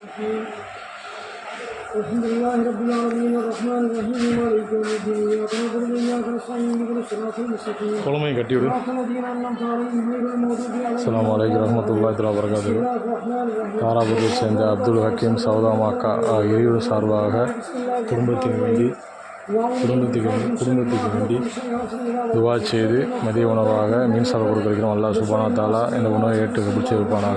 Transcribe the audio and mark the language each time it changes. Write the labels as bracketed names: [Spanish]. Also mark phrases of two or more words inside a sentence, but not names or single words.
[Arabic] الحمد لله رب العالمين الرحمن الرحيم مالك يوم الدين إياك نعبد وإياك نستعين اهدنا الصراط المستقيم صراط الذين أنعمت عليهم غير المغضوب عليهم. السلام عليكم ورحمة الله تعالى وبركاته. [Tamil] தாராபுரத்தை சேர்ந்த அப்துல் ஹக்கீம் சௌதா மாக்கா இறையூர் சார்பாக குடும்பத்துக்கு வேண்டி துவா செய்து மதிய உணவாக மீன் சாப்பிட கொடுக்கிறோம். [Arabic] الله سبحانه وتعالى [Tamil] இந்த உணவை ஏற்று கபிச்சு வைப்பானாக.